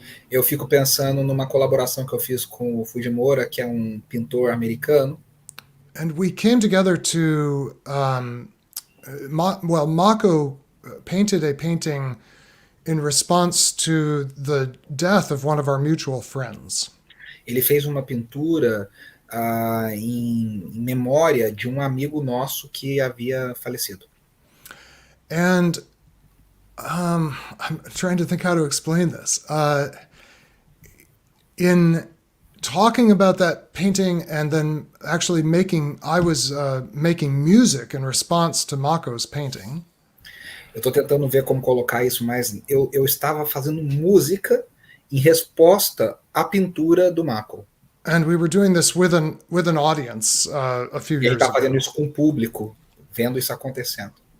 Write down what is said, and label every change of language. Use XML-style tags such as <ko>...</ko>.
<pt>Eu fico pensando numa colaboração que eu fiz com o Fujimura, que é um pintor americano.</pt> <en>And we came together to, Mako painted a painting in response to the death of one of our mutual friends.</en> <pt>Ele fez uma pintura em memória de um amigo nosso que havia falecido.</pt> <en>And I'm trying to think how to explain this. In talking about that painting and then actually I was making music in response to Mako's painting.</en> <pt>Eu estou tentando ver como colocar isso, mas eu estava fazendo música em resposta à pintura do Mako.</pt> <en>And we were doing this with an audience a few years ago.</en> <pt>Ele está fazendo isso com o público, vendo isso acontecendo.</pt>